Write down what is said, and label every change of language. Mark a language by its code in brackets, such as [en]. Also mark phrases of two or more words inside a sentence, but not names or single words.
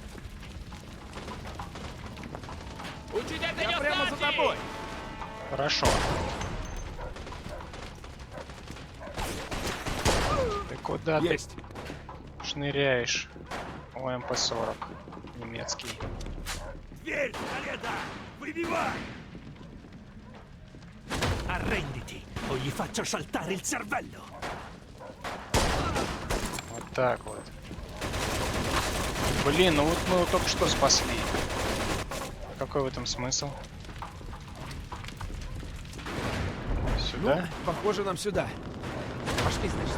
[ru] Я прямо за тобой. Хорошо. Ты куда Есть. ты шныряешь? О, МП-40. Немецкий. Дверь, Скалета! Выбивай! [it] Arrenditi o gli faccio saltare il cervello! [ru] Вот так вот. Блин, ну вот мы его только что спасли. Какой в этом смысл? Сюда? Похоже, нам сюда. Пошли, значит.